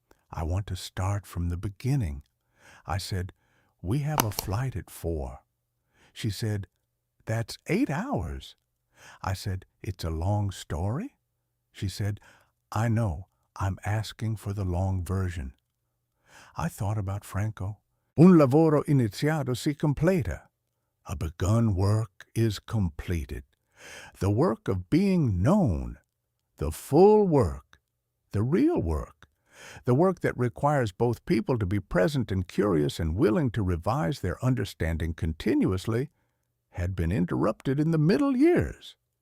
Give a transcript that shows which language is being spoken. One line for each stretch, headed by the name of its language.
English: I want to start from the beginning." I said, "We have a flight at 4. She said, "That's 8 hours. I said, "It's a long story?" She said, "I know. I'm asking for the long version." I thought about Franco.
Italian: Un lavoro iniziato si completa.
English: A begun work is completed. The work of being known, the full work, the real work, the work that requires both people to be present and curious and willing to revise their understanding continuously, had been interrupted in the middle years.